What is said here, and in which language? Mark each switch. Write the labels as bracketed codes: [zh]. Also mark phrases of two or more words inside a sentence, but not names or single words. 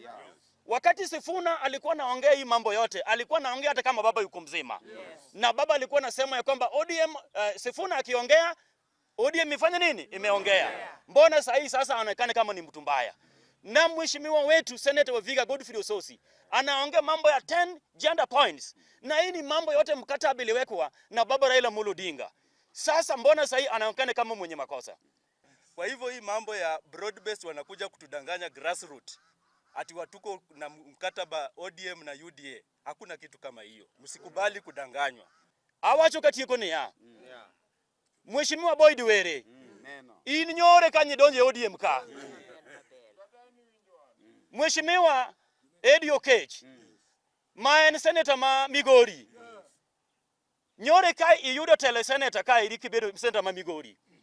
[sw] Wakati Sifuna alikuwa naongea hii mambo yote, alikuwa naongea hata kama baba yuko mzima. Na baba alikuwa nasema ya kwamba ODM, Sifuna akiongea ODM ifanya nini? Imeongea. Mbona sasa anaonekana kama ni mtu mbaya? Na mheshimiwa wetu Senator wa Vihiga Godfrey Osotsi anaongea mambo ya 10 [en] gender points. [sw] Na hii ni mambo yote mkataba iliwekwa na baba Raila Amolo Odinga. Sasa mbona sasa anaonekana kama mwenye makosa? Kwa hivyo hii mambo ya [en] broad based [sw] wanakuja kutudanganya grassroots. Ati watuko na mkataba ODM na UDA. Hakuna kitu kama hiyo. Msikubali kudanganywa. [luo] Awacho katiko ni ya. Mheshimiwa Boyd Were. Inyore kanye donje ODM ka. Mheshimiwa Eddie Oketch. Maen senator ma Migori. Nyore kai iyudo tele senator kai irikibedo senator ma Migori.